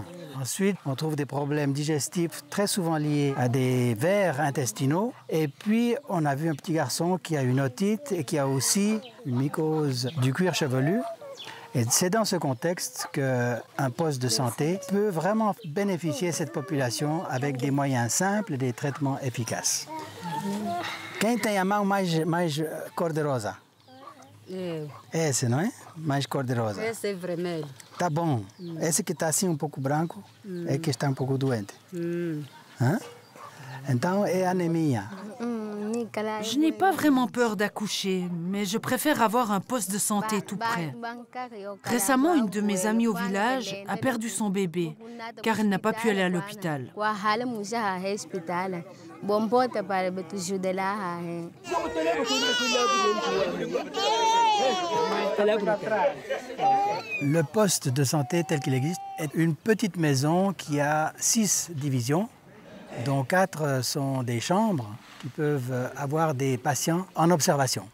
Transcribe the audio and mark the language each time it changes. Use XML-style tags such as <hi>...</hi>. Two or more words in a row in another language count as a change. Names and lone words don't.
<fr>Ensuite, on trouve des problèmes digestifs très souvent liés à des vers intestinaux. Et puis, on a vu un petit garçon qui a une otite et qui a aussi une mycose du cuir chevelu. Et c'est dans ce contexte qu'un poste de santé peut vraiment bénéficier de cette population avec des moyens simples et des traitements efficaces.</fr> <pt>Quem tem a mão mais cor-de-rosa? Esse, não é? Mais cor-de-rosa. Esse é vermelho. Tá bom. Esse que está assim pouco branco é que está um pouco doente. Hein? Então é anémia.</pt> <fr>Je n'ai pas vraiment peur d'accoucher, mais je préfère avoir un poste de santé tout près. Récemment, une de mes amies au village a perdu son bébé, car elle n'a pas pu aller à l'hôpital. Le poste de santé tel qu'il existe est une petite maison qui a 6 divisions, dont 4 sont des chambres qui peuvent avoir des patients en observation.</fr>